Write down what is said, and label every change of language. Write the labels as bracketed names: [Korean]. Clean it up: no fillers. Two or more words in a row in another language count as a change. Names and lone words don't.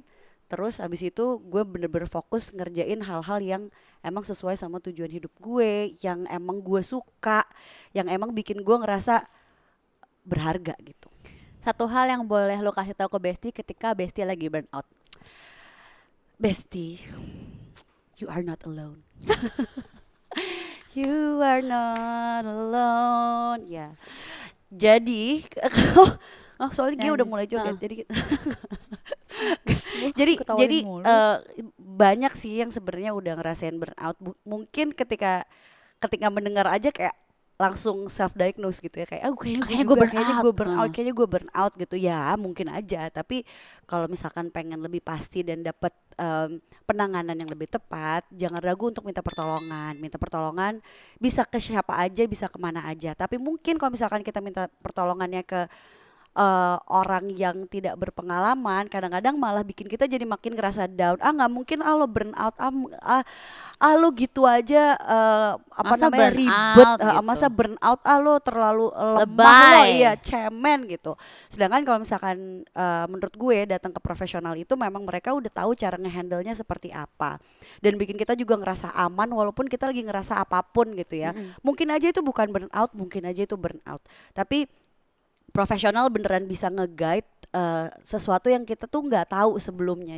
[Indonesian] Terus abis itu gue bener-bener fokus ngerjain hal-hal yang emang sesuai sama tujuan hidup gue, yang emang gue suka, yang emang bikin gue ngerasa berharga gitu. Satu hal yang boleh lo kasih tahu ke Besti ketika Besti lagi burnout. [English] Bestie, you are not alone. You are not alone. [Indonesian] Ya. Jadi soalnya dia udah mulai joget. Ketawain Jadi mulu. banyak sih yang sebenarnya udah ngerasain burnout. Mungkin ketika mendengar aja kayak langsung [English] self diagnose [Indonesian] gitu ya, kayak Kayaknya gue [English] burn out. [Indonesian] kayaknya gue [English] burn out [Indonesian] gitu ya, mungkin aja. Tapi kalau misalkan pengen lebih pasti dan dapat penanganan yang lebih tepat, jangan ragu untuk minta pertolongan bisa ke siapa aja, bisa kemana aja. Tapi mungkin kalau misalkan kita minta pertolongannya ke orang yang tidak berpengalaman, kadang-kadang malah bikin kita jadi makin ngerasa down. Nggak mungkin lo [English] burn out, [Indonesian] lo gitu aja, Masa namanya, burn ribet, out gitu. masa [English] burn out, [Indonesian] lo terlalu lemah, lo Lebay. iya cemen gitu. Sedangkan kalau misalkan menurut gue datang ke profesional itu memang mereka udah tahu cara ngehandle-nya seperti apa, dan bikin kita juga ngerasa aman walaupun kita lagi ngerasa apapun gitu ya. Mungkin aja itu bukan [English] burn out, [Indonesian] mungkin aja itu [English] burn out, [Indonesian] tapi profesional beneran bisa nge-guide sesuatu yang kita tuh nggak tahu sebelumnya.